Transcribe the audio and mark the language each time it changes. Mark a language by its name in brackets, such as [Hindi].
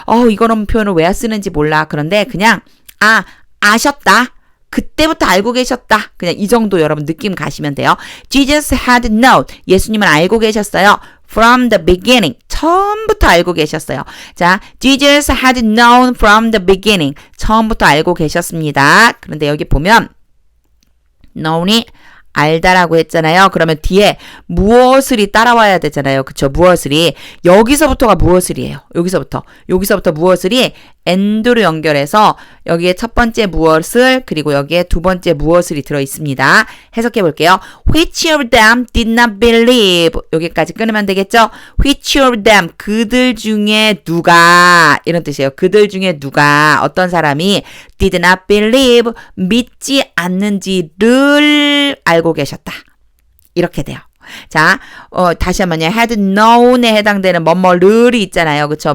[Korean] 이거는 표현을 왜 쓰는지 몰라. 그런데 그냥 아셨다. 그때부터 알고 계셨다. 그냥 이 정도 여러분 느낌 가시면 돼요. [English] Jesus had known. [Korean] 예수님은 알고 계셨어요. [English] From the beginning. [Korean] 처음부터 알고 계셨어요. [English] 자, Jesus had known from the beginning. [Korean] 처음부터 알고 계셨습니다. 그런데 여기 보면 known이 알다라고 했잖아요. 그러면 뒤에 무엇을이 따라와야 되잖아요. 그쵸? 무엇을이. 여기서부터가 무엇을이에요. 여기서부터 무엇을이 and로 연결해서 여기에 첫 번째 무엇을 그리고 여기에 두 번째 무엇을이 들어있습니다. 해석해 볼게요. [English] Which of them did not believe? [Korean] 여기까지 끊으면 되겠죠? [English] Which of them? [Korean] 그들 중에 누가 이런 뜻이에요. 그들 중에 누가 어떤 사람이 [English] did not believe [Korean] 믿지 않는지를 알고 계셨다. 이렇게 돼요. 자, 다시 한번요. [English] had known [Korean] 에 해당되는 뭐뭐를이 있잖아요. 그쵸?